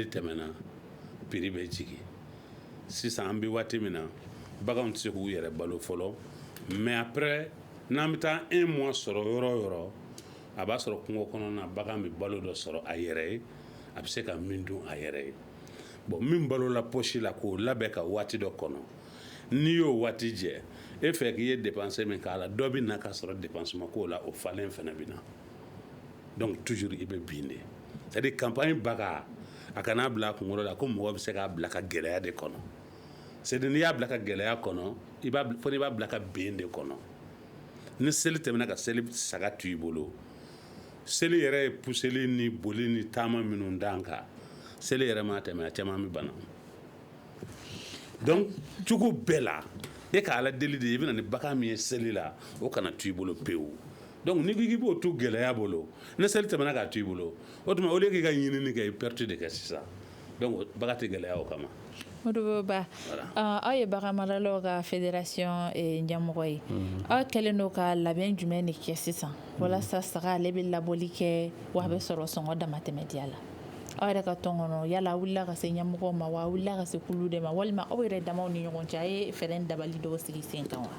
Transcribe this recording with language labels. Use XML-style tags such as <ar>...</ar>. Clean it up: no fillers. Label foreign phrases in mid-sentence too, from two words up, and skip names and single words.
<bm>tɛmɛna prix bɛ jigin sisan an bɛ waati min na baganw tɛ se k'u yɛrɛ balo fɔlɔ</bm> <fr>mais après</fr> <bm>n'an bɛ taa 1 mois sɔrɔ yɔrɔ o yɔrɔ a b'a sɔrɔ kungo kɔnɔna bagan bɛ balo dɔ sɔrɔ a yɛrɛ ye a bɛ se ka min dun a yɛrɛ ye bon min balola poche la k'o labɛn ka waati dɔ kɔnɔ n'i y'o waati jɛ e fɛ k'i ye dépense min k'a la dɔ bɛ na ka sɔrɔ dépense ma k'o la o falen fana bɛ na</bm> <fr>donc toujours</fr> <bm>i bɛ bin de</bm> <fr>c'est à dire campagne</fr> <bm>baga a kana bila a kunkolo la ko mɔgɔ bɛ se k'a bila ka gɛlɛya de kɔnɔ</bm> <fr>c'est à dire</fr> <bm>n'i y'a bila ka gɛlɛya kɔnɔ i b'a bila ka ben de kɔnɔ ni seli tɛmɛna ka seli saga to i bolo seli yɛrɛ ye puseli ni boli ni taama minnu d'an kan seli yɛrɛ ma tɛmɛ a caman bɛ bana donc cogo bɛɛ la e ka ala deli de ye i bɛna ni bagan min ye seli la o kana to i bolo pewu donc n'i ko k'i b'o to gɛlɛya bolo ni seli tɛmɛna k'a to i bolo o tuma</bm> <fr>au lieu</fr> <bm>k'i ka ɲinini kɛ i perte de kɛ sisan donc bagan tɛ gɛlɛya o kama. Modibo aw ye bagan maralaw ka fédération ɲɛmɔgɔ ye aw kɛlen n'o ka labɛn jumɛn de kɛ sisan walasa saga ale bɛ labɔli kɛ wa a bɛ sɔrɔ sɔngɔ damatɛmɛdiya la aw yɛrɛ ka tɔn kɔnɔ yala aw wulila ka se ɲɛmɔgɔw ma wa aw wulila ka se kulu de ma walima aw yɛrɛ damaw ni ɲɔgɔn cɛ a ye fɛɛrɛ dabali dɔw sigi sen kan wa</bm>